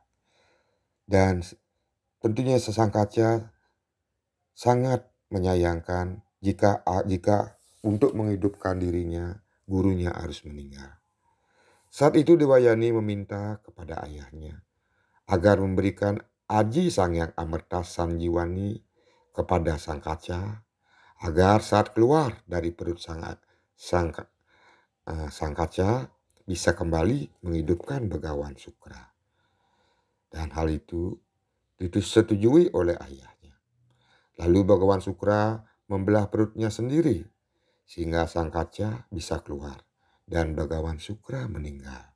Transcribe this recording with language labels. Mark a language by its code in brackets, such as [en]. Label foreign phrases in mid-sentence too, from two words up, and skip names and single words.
[id] Dan tentunya sang kaca sangat menyayangkan jika untuk menghidupkan dirinya, gurunya harus meninggal. Saat itu Dewayani meminta kepada ayahnya agar memberikan aji sang yang amerta sanjiwani kepada sang kaca, agar saat keluar dari perut sang kaca bisa kembali menghidupkan Begawan Sukra. Dan hal itu disetujui oleh ayahnya. Lalu Begawan Sukra membelah perutnya sendiri sehingga sang kaca bisa keluar dan Begawan Sukra meninggal.